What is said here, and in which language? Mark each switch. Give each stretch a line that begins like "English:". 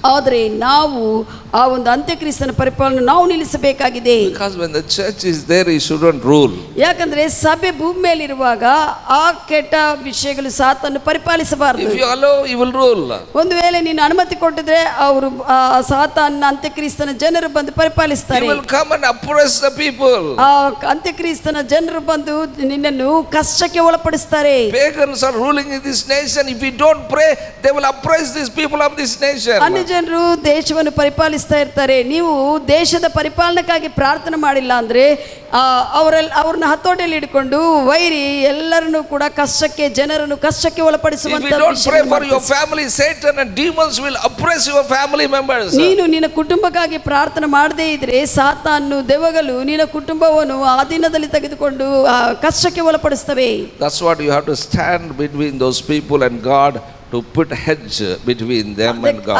Kannada: ಆದರೆ ನಾವು ಆ ಒಂದು ಅಂತ್ಯಕ್ರಿಸ್ತನ ಪರಿಪಾಲನೆ ನಾವು ನಿಲ್ಲಿಸಬೇಕಾಗಿದೆ.
English: Because when the church is there, he shouldn't rule.
Kannada: ಯಾಕಂದ್ರೆ ಸಭೆ ಭೂಮಿ ಮೇಲಿರುವಾಗ ಆ ಕೆಟ್ಟ ವಿಷಯಗಳು ಸಾತಾನು ಪರಿಪಾಲಿಸಬಾರದು.
English: If you allow, he will rule.
Kannada: ಒಂದು ವೇಳೆ ನೀನು ಅನುಮತಿ ಕೊಟ್ಟಿದ್ರೆ ಅವರು ಸಾತಾನ ಅಂತ್ಯಕ್ರಿಸ್ತನ ಜನರು ಬಂದು ಪರಿಪಾಲಿಸ್ತಾರೆ.
English: He will come and oppress the people.
Kannada: ಆ ಅಂತ್ಯಕ್ರಿಸ್ತನ ಜನರು ಬಂದು ನಿನ್ನನ್ನು ಕಷ್ಟಕ್ಕೆ ಒಳಪಡಿಸ್ತಾರೆ.
English: Pagans are ruling in this nation. If we don't pray, they will oppress these people of this nation.
Kannada: ಅನ್ಯ ಜನರು ದೇಶವನ್ನು ಪರಿಪಾಲಿಸ್ತಾ ಇರ್ತಾರೆ. ನೀವು ದೇಶದ ಪರಿಪಾಲನೆಗಾಗಿ ಪ್ರಾರ್ಥನೆ ಮಾಡಿಲ್ಲ ಅಂದ್ರೆ ಅವ್ರನ್ನ ಹತೋಟಿಯಲ್ಲಿ ಇಟ್ಕೊಂಡು ವೈರಿ ಎಲ್ಲರನ್ನು ಕೂಡ ಜನರನ್ನು ಕಷ್ಟಕ್ಕೆ ಒಳಪಡಿಸುವಂತ.
English: If you don't pray for your family, Satan and demons will oppress your family members.
Kannada: ನೀನು ನಿನ್ನ ಕುಟುಂಬಕ್ಕಾಗಿ ಪ್ರಾರ್ಥನೆ ಮಾಡದೇ ಇದ್ರೆ ಸಾತಾನು ದೆವ್ವಗಳು ನಿನ್ನ ಕುಟುಂಬವನ್ನು ಆ ದಿನದಲ್ಲಿ ತೆಗೆದುಕೊಂಡು ಕಷ್ಟಕ್ಕೆ ಒಳಪಡಿಸ್ತವೆ.
English: That's what you have to stand between those people and God, to put hedge between them and God.